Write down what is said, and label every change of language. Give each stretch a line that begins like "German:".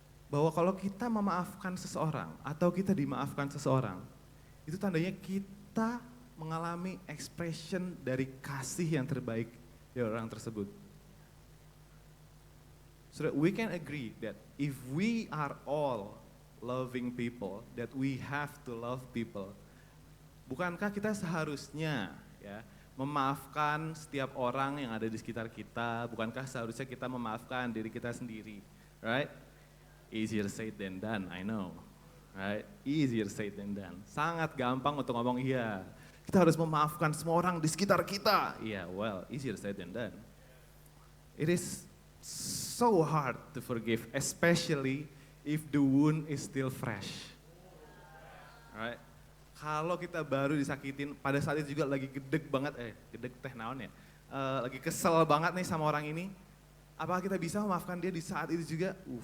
Indonesian: Bahwa kalau kita memaafkan seseorang atau kita dimaafkan seseorang, itu tandanya kita mengalami expression dari kasih yang terbaik dari orang tersebut.
English: So that we can agree that if we are all loving people, that we have to love people.
Indonesian: Bukankah kita seharusnya ya memaafkan setiap orang yang ada di sekitar kita? Bukankah seharusnya kita memaafkan diri kita sendiri, right?
English: Easier said than done, I know, right? Easier said than done.
Indonesian: Sangat gampang untuk ngomong iya. Kita harus memaafkan semua orang di sekitar kita.
English: Yeah, well, easier said than done. It is so hard to forgive, especially if the wound is still fresh. Right?
Indonesian: Kalau kita baru disakitin, pada saat itu juga lagi gedeg banget, gedeg
Sundanese: teh naon ya,
Indonesian: lagi kesel banget nih sama orang ini, apakah kita bisa memaafkan dia di saat itu juga?